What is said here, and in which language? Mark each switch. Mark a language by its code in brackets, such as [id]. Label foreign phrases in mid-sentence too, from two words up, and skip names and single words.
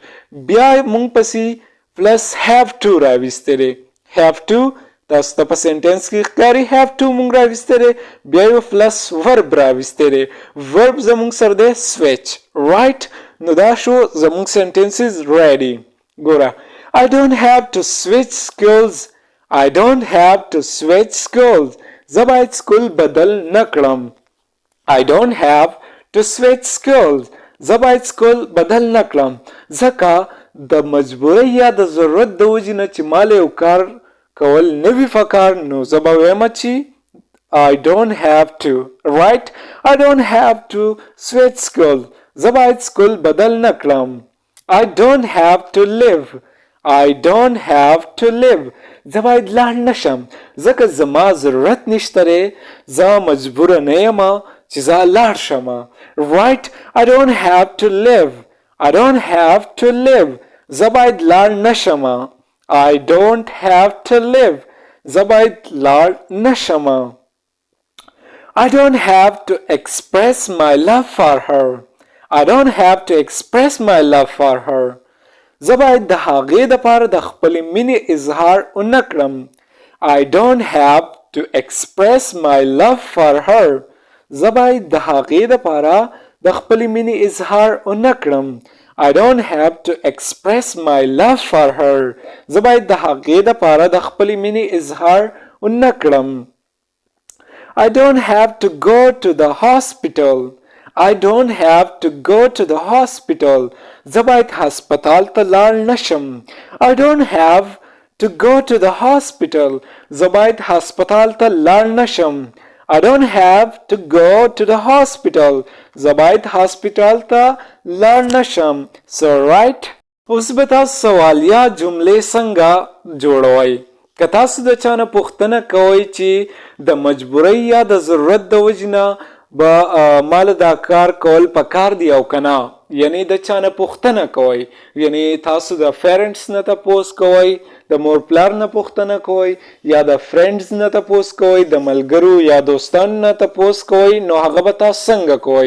[ps] بیا مونږ پسې [en] plus have to [ps] راویستی دی. [en] have to [ps] تاسو ته په سنټنس کې ښکاري [en] have to [ps] مونږ راویستی دی بیا یو [en] plus verb [ps] راویستی دی. ورب زمونږ سره دی سویچ. رائټ نو دا شو زمونږ [en] sentences ready. ګوره I don't have to switch schools. I don't have to switch schools. [ps] زه باید سکول بدل نکړم. [en] I don't have to switch schools. [ps] زه باید سکول بدل نکړم ځکه د مجبورۍ یا د ضرورت د وجې نه چې مال یو کار کول نه وي پکار نو زه به وایم چې [en] I don't have to. Right? I don't have to switch schools. [ps] زه باید سکول بدل نکړم. [en] I don't have to live. I don't have to live. [ps] زه باید لاړ نشم ځکه زما ضرورت نشته دی زه مجبوره نه یم چې زه لاړ شم. [en] Right? I don't have to live. I don't have to live. [ps] زه باید لاړ نشم. [en] I don't have to live. [ps] زه باید لاړ نشم. [en] I don't have to express my love for her. I don't have to express my love for her. [ps] زه باید د هغې دپاره د خپلې مینې اظهار ونه کړم. [en] I don't have to express my love for her. [ps] زه باید د هغې دپاره د خپلې مینې اظهار ونه کړم. [en] I don't have to express my love for her. [ps] زه باید د هغې دپاره د خپلې مینې اظهار ونه کړم. [en] I don't have to go to the hospital. I don't have to go to the hospital. [ps] زه باید هسپتال ته لاړ نشم. [en] I don't have to go to the hospital. [ps] زه باید هسپتال ته لاړ نشم. [en] I don't have to go to the hospital. [ps] زه باید هسپتال ته لاړ نشم. [en] So right? [ps] اوس به تاسو سوالیه جملې څنګه جوړوئ؟ که تاسو د چا نه پوښتنه کوئ چې د مجبورۍ یا د ضرورت د وجې نه به مال دا کار کول پکار دی او که نه یعنی د چا نه پوښتنه کوئ یعنی تاسو د پیرنټس نه تپوس کوئ د مور پلار نه پوښتنه کوئ یا د فرینډز نه تپوس کوئ د ملګرو یا دوستانو نه تپوس کوئ نو هغه به تاسو څنګه کوئ؟